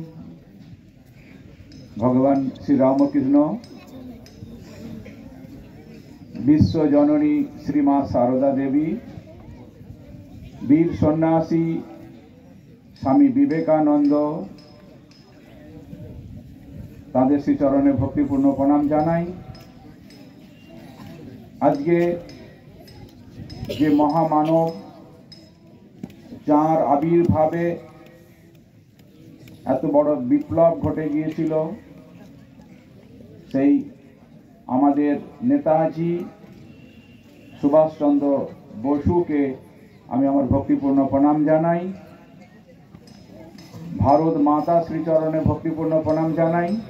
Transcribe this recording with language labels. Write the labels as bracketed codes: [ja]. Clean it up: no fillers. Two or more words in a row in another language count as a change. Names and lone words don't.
[bn] ভগবান শ্রী রামকৃষ্ণ বিশ্বজননী শ্রী মা সারদা দেবী, বীর সন্ন্যাসী স্বামী বিবেকানন্দ তাঁদের শ্রীচরণে ভক্তিপূর্ণ প্রণাম জানাই। আজকে যে মহামানব যাঁর আবির্ভাবে এত বড় বিপ্লব ঘটে गिয়েছিল সেই আমাদের নেতাজি সুভাষ চন্দ্র বসুকে আমি আমার ভক্তিপূর্ণ প্রণাম জানাই। ভারত মাতা শ্রীচরণে ভক্তিপূর্ণ প্রণাম জানাই।